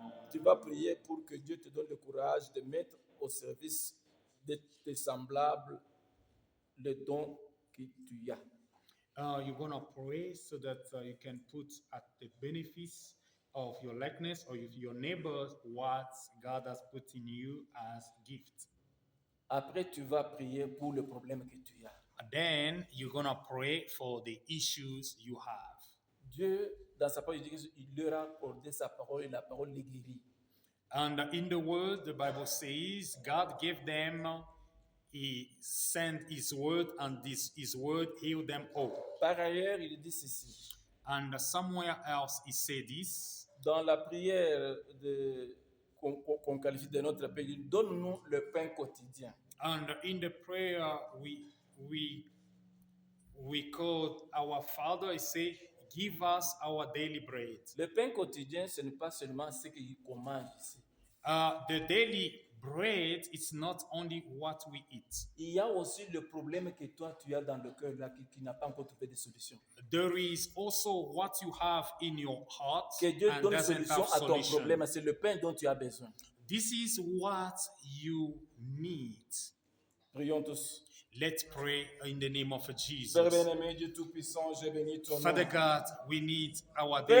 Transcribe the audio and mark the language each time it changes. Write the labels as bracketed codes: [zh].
[fr] Tu vas prier pour que Dieu te donne le courage de mettre au service de tes semblables le don que tu as. [en] You're going to pray so that you can put at the benefits of your likeness or if your neighbors what God has put in you as gift. [fr] Après, tu vas prier pour le problème que tu as. [en] And then you're going to pray for the issues you have. [fr] Dieu, dans sa parole, il dit qu'il leur a accordé sa parole et la parole les guérit. [en] And in the word, the Bible says God gave them, He sent His word, and His word healed them all. [fr] Par ailleurs, il dit ceci. [en] And somewhere else He said this. [fr] Dans la prière de qu'on qualifie de notre pays. Donne-nous le pain quotidien. [en] And in the prayer, we call our Father and say, give us our daily bread. [fr] Le pain quotidien, ce n'est pas seulement ce qu'on mange ici. [en] The daily bread is not only what we eat. [fr] Il y a aussi le problème que toi, tu as dans le cœur là, qui n'a pas encore trouvé de solution. [en] There is also what you have in your heart [fr] Que Dieu [en] and [fr] donne [en] doesn't [fr] solution [en] have [fr] à ton [en] solution. [fr] problème. C'est le pain dont tu as besoin. [en] This is what you need. [fr] Prions tous. [en] Let's pray in the name of Jesus. [fr] Père bien-aimé, Dieu Tout-Puissant, je bénis ton nom. [en] Father God, we need our daily